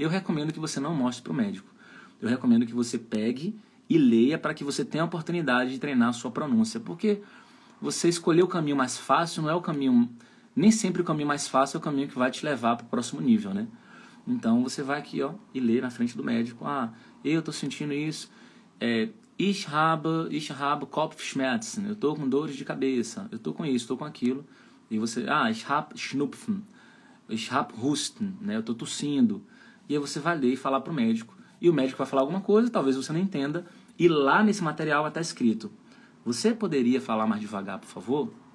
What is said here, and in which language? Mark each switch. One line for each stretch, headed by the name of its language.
Portuguese: Eu recomendo que você não mostre para o médico. Eu recomendo que você pegue e leia para que você tenha a oportunidade de treinar a sua pronúncia, porque você escolher o caminho mais fácil não é o caminho... Nem sempre o caminho mais fácil é o caminho que vai te levar para o próximo nível, né? Então você vai aqui, ó, e lê na frente do médico. Ah, eu estou sentindo isso.
German: ich habe Kopfschmerzen.
Portuguese: Eu tô com dores de cabeça. Eu tô com isso, tô com aquilo. E você,
German: ich habe Schnupfen. Ich habe Husten,
Portuguese: né? Eu tô tossindo. E aí você vai ler e falar pro médico. E o médico vai falar alguma coisa, talvez você não entenda. E lá nesse material vai estar escrito: você poderia falar mais devagar, por favor?